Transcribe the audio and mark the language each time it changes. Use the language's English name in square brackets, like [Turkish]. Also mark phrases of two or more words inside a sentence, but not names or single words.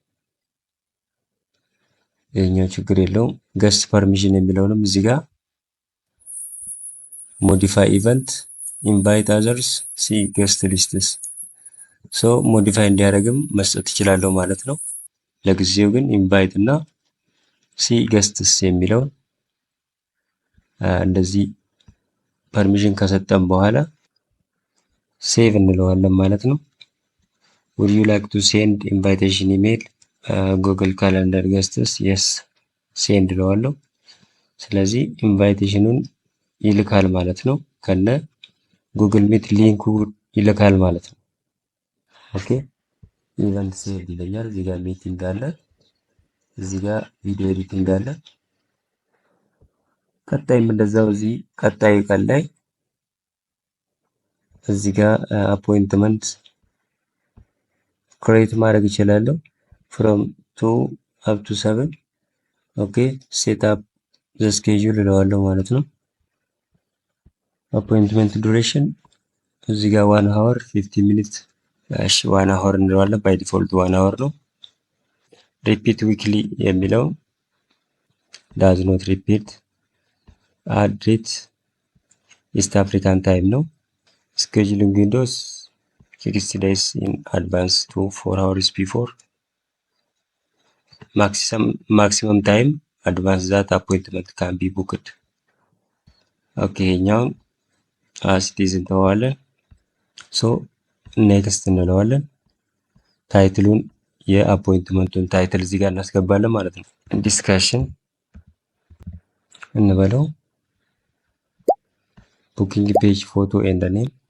[Amharic] ይሄኛው ችግር የለውም። [English] guest permission [Amharic] የሚለውንም እዚህ ጋር [English] modify event invite others see guest lists modify [Amharic] እንዲያደርግም መስጠት እችላለሁ ማለት ነው። ለጊዜው ግን ኢንቫይት እና [English] see guests [Amharic] የሚለውን እንደዚህ ፐርሚሽን ከሰጠን በኋላ ሴቭ እንለዋለን ማለት ነው። [English] would you like to send invitation email Google Calendar guests yes send [Amharic] እለዋለሁ። ስለዚህ ኢንቫይቴሽኑን ይልካል ማለት ነው። ከነ ጉግል ሚት ሊንኩ ይልካል ማለት ነው። [English] OK event save [Amharic] ይለኛል። እዚህ ጋር ሚቲንግ አለ፣ እዚህ ጋር [English] video editing [Amharic] አለ። ቀጣይም እንደዛው እዚህ ቀጣይ ቀን ላይ እዚህ ጋር [English] appointment create [Amharic] ማድረግ እችላለሁ። ፍሮም 2 [English] up to 7 OK set up the schedule [Amharic] እለዋለሁ ማለት ነው። [English] appointment duration [Amharic] እዚህ ጋር 1 hour 50 ሚኒት 1 hour እንለዋለን። ባይ [English] ዲፎልት 1 hour ነው። repeat weekly የሚለው does not repeat add date East African time ነው። scheduling windows 60 days in advance to 4 hours before maximum time advance that appointment can be booked ኦኬ [Amharic] ይሄኛውን አስቲዝ እንተዋለን። ኔክስት እንለዋለን። ታይትሉን የአፖይንትመንቱን ታይትል እዚህ ጋር እናስገባለን ማለት ነው። ዲስካሽን እንበለው። [English] booking page photo and name